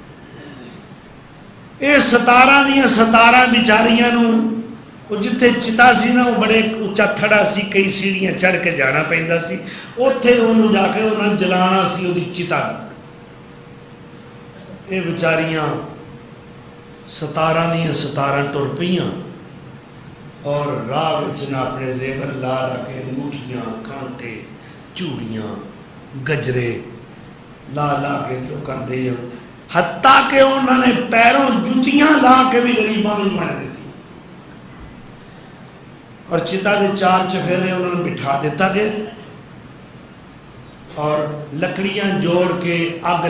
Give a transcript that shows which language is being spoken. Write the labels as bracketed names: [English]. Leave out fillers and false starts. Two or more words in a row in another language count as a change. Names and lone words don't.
[Punjabi] ਯੇ 17 ਦੀਆਂ 17 ਬਿਚਾਰੀਆਂ ਨੂੰ, ਜਿੱਥੇ ਚਿਤਾ ਸੀ ਨਾ, ਵੋ ਬੜੇ ਉੱਚਾ ਥੜ੍ਹਾ ਸੀ, ਕਈ ਸੀੜ੍ਹੀਆਂ ਚੜ੍ਹ ਕੇ ਜਾਣਾ ਪੈਂਦਾ ਸੀ, ਉੱਥੇ ਉਨ੍ਹੋਂ ਨੇ ਜਾ ਕੇ ਉਨ੍ਹੇਂ ਜਲਾਣਾ ਸੀ ਉਹਦੀ ਚਿਤਾ। ਯੇ ਬੇਚਾਰੀਆਂ 17 ਦੀਆਂ 17 ਟੁਰ ਪਈਆਂ ਔਰ ਰਾਹ ਵਿਚ ਨਾ ਅਪਣੇ ਜ਼ੇਵਰ ਲਾ ਕੇ ਅੰਗੂਠੀਆਂ, ਕਾਂਟੇ, ਚੂੜੀਆਂ, ਗਜਰੇ لا لا کے لوگوں دے حتیٰ کہ انہوں نے پیروں جتیاں لا کے بھی غریباں میں بن دیتی اور چتا دے 4 چفیرے انہوں نے بٹھا دیتا گیا اور لکڑیاں جوڑ کے آگ